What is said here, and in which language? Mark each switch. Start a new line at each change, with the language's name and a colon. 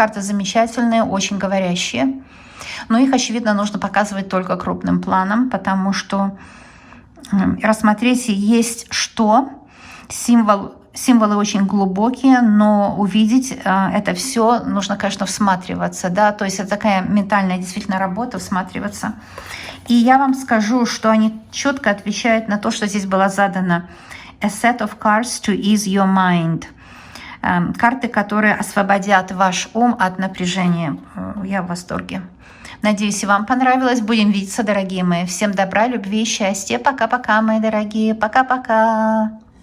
Russian: Карты замечательные, очень говорящие. Но их, очевидно, нужно показывать только крупным планом, потому что рассмотреть есть что. Символы очень глубокие, но увидеть это все нужно, конечно, всматриваться. Да? То есть это такая ментальная действительно работа, всматриваться. И я вам скажу, что они четко отвечают на то, что здесь было задано.
English: A set of cards to ease your mind.
Russian: Карты, которые освободят ваш ум от напряжения. Я в восторге. Надеюсь, и вам понравилось. Будем видеться, дорогие мои. Всем добра, любви, счастья. Пока-пока, мои дорогие. Пока-пока.